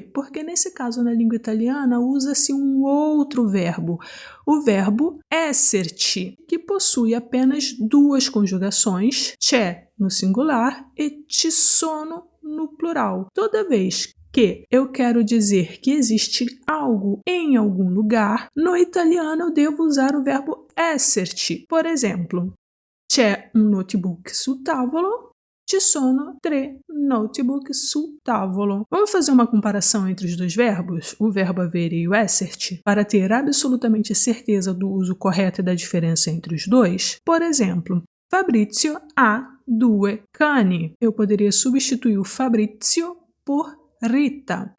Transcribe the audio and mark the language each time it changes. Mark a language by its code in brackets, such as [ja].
[pt] Porque, nesse caso, na língua italiana, usa-se um outro verbo, o verbo esserci, que possui apenas duas conjugações, c'è no singular e ci sono no plural. Toda vez que eu quero dizer que existe algo em algum lugar, no italiano eu devo usar o verbo esserci. Por exemplo, [it] c'è un notebook sul tavolo, ci sono 3 notebook sul tavolo. [pt] Vamos fazer uma comparação entre os dois verbos, o verbo avere e o esserci, para ter absolutamente certeza do uso correto e da diferença entre os dois? Por exemplo, [it] Fabrizio ha 2 cani. [pt] Eu poderia substituir o Fabrizio por Rita.